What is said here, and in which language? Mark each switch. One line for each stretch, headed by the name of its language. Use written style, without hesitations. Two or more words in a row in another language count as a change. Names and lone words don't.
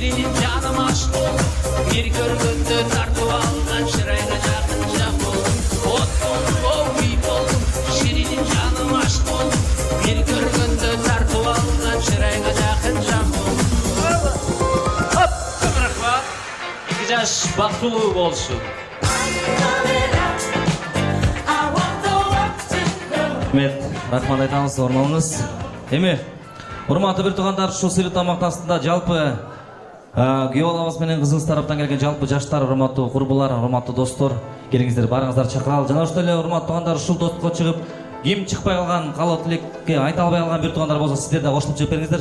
Kazakh: жаным ашық бол бір көргенде тартып алған шырайға жақын жан болдым от болдым оу күй болдым шірене жаным ашық бол бір көргенде тартып алған шырайға жақын жан болдым көп рахмат екі жас бақытты болсын
Kyrgyz: Рахмат айтамыз, орныңыз. Эми, урматтуу бир туугандар, ушул сыйлык тамактасында жалпы күйөө балабыз менен кызыңыз тараптан келген жалпы жаштар, урматтуу курбулар, урматтуу достор, келиңиздер, барыңыздар чакыралы. Жана ошол эле урматтуу туугандар, ушул достукка чыгып, ким чыкпай калган, калоо тилекке айта албай калган бир туугандар болсо, сиздер да кошулуп чыгып бериңиздер.